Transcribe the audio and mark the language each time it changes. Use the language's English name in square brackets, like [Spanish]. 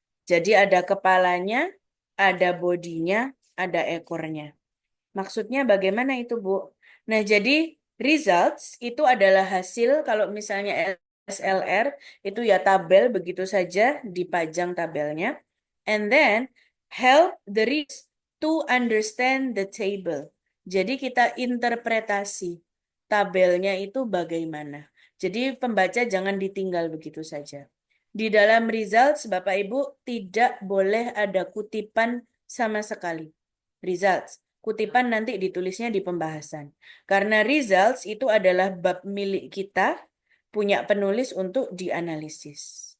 [Indonesian] Jadi ada kepalanya, ada bodinya, ada ekornya. Maksudnya bagaimana itu, Bu? Nah, jadi results itu adalah hasil kalau misalnya SLR itu ya tabel begitu saja dipajang tabelnya. [English] And then help the readers to understand the table. [Indonesian] Jadi kita interpretasi tabelnya itu bagaimana. Jadi pembaca jangan ditinggal begitu saja. Di dalam results, Bapak Ibu, tidak boleh ada kutipan sama sekali. Results. Kutipan nanti ditulisnya di pembahasan. Karena results itu adalah bab milik kita, punya penulis untuk dianalisis.